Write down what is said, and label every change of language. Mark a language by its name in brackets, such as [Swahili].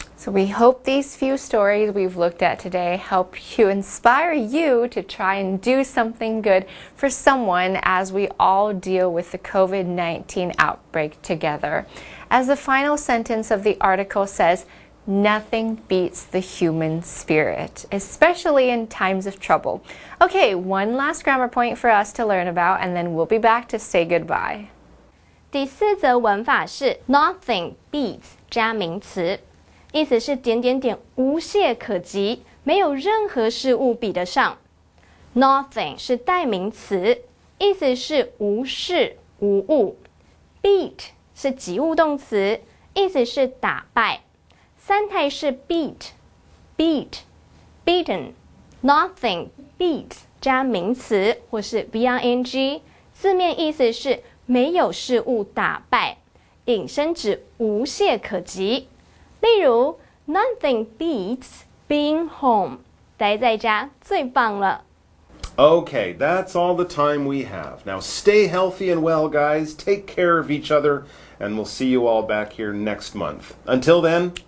[English] So we hope these few stories we've looked at today help you, inspire you to try and do something good for someone as we all deal with the COVID-19 outbreak together. As the final sentence of the article says, nothing beats the human spirit, especially in times of trouble. Okay, one last grammar point for us to learn about, and then we'll be back to say goodbye. [Chinese] 第四则文法是 [English] nothing beats [Chinese] 加名词，意思是点点点无懈可击，没有任何事物比得上。 Nothing 是代名词，意思是无事无物。 Beat 是及物动词，意思是打败。三态是 beat、beaten。 [English] Nothing beats [Chinese] 加名词或是 VING， 字面意思是没有事物打败，引申指无懈可击。例如 [English] Nothing beats being home， [Chinese] 待在家最棒了。 [English] Okay, that's all the time we have. Now stay healthy and well, guys. Take care of each other, and we'll see you all back here next month. Until then,